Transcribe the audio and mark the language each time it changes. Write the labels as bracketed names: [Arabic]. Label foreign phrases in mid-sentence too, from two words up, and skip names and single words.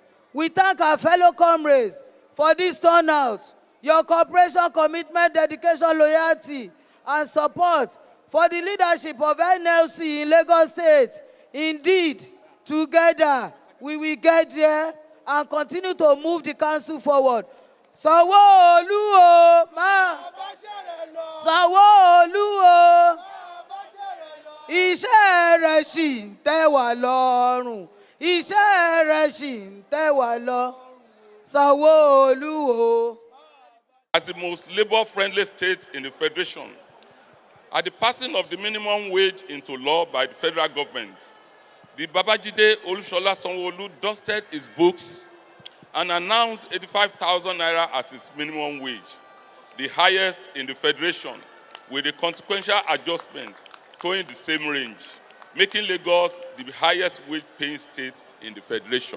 [English] We thank our fellow comrades for this turnout, your cooperation, commitment, dedication, loyalty, and support for the leadership of NLC in Lagos State. Indeed, together we will get there and continue to move the council forward. [Yoruba] Sanwo-Olu o, Sanwo-Olu o, iṣẹ́ rẹ̀ ṣì ń tẹ́ wa lọ́rùn, iṣẹ́ rẹ̀ ṣì ń tẹ́ wa lọ́rùn, Sanwo-Olu o. [English] As the most labor-friendly state in the Federation, at the passing of the minimum wage into law by the federal government, the Babajide Olusola Sanwo-Olu dusted his books and announced 85,000 naira as its minimum wage, the highest in the Federation, with a consequential adjustment towing the same range, making Lagos the highest wage-paying state in the Federation.